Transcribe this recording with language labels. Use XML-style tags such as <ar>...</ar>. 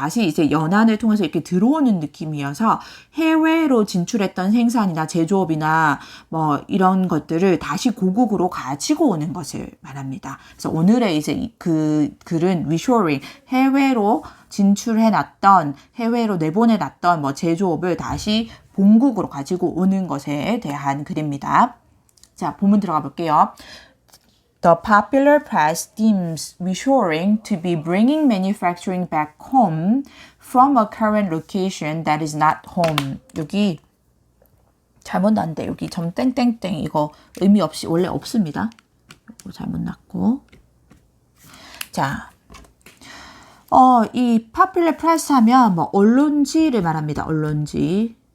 <ko>다시 이제 연안을 통해서 이렇게 들어오는 느낌이어서 해외로 진출했던 생산이나 제조업이나 뭐 이런 것들을 다시 고국으로 가지고 오는 것을 말합니다. 그래서 오늘의 이제 그 글은 reshoring, 해외로 내보내놨던 뭐 제조업을 다시 본국으로 가지고 오는 것에 대한 글입니다. 자, 본문 들어가 볼게요.</ko> <en>The popular press deems reshoring to be bringing manufacturing back home from a current location that is not home.</en> <ko>여기 잘못 났는데 여기 점 땡땡땡 이거 의미 없이 원래 없습니다. 이거 잘못 났고. 자, 이 popular press 하면 뭐 언론지를 말합니다. 언론지.</ko>